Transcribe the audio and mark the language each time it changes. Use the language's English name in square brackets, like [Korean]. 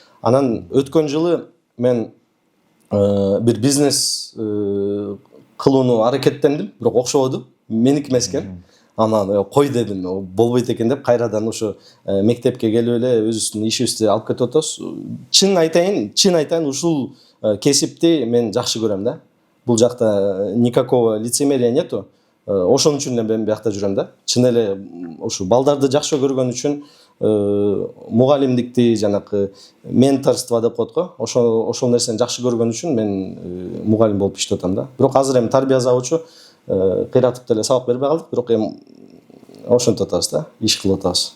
[Kyrgyz] Анан өткөн жылы мен бир бизнес кылууну аракеттендим, бирок окшободу. Меники эмес экен. Анан кой дедим, болбойт экен деп кайрадан ошо мектепке келип эле өзүбүздүн ишибизди алып кетип атабыз. Чын айтайын, ушул кесипти мен жакшы көрөм да. Бул жакта [Russian] никакого лицемерия нету. [Kyrgyz] Ошон үчүн эле мен биякта жүрөм да. Чын эле ушу балдарды жакшы көргөн үчүн мугалимдикти, жанакы менторство деп коет го. Ошол нерсени жакшы көргөн үчүн мен мугалим болуп иштеп атам да. Бирок азыр эми тарбия завучу кыйратып деле сабак бербей калдык, бирок эми ошентип атабыз да, иш кылып атабыз.